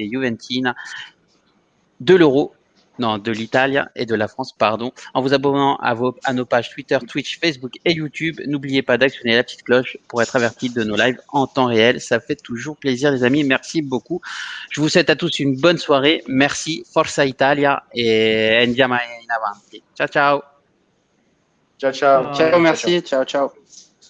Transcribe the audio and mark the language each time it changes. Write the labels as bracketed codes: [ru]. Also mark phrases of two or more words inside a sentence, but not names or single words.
[fr] Ne ratez rien de l'actualité juventine. de l'euro, non, de l'Italie et de la France, pardon, en vous abonnant à nos pages Twitter, Twitch, Facebook et YouTube. N'oubliez pas d'actionner la petite cloche pour être averti de nos lives en temps réel. Ça fait toujours plaisir, les amis. Merci beaucoup. Je vous souhaite à tous une bonne soirée. Merci. [it] Forza Italia et andiamo in avanti. Ciao, ciao. Ciao, ciao. Ciao, merci. Ciao, ciao.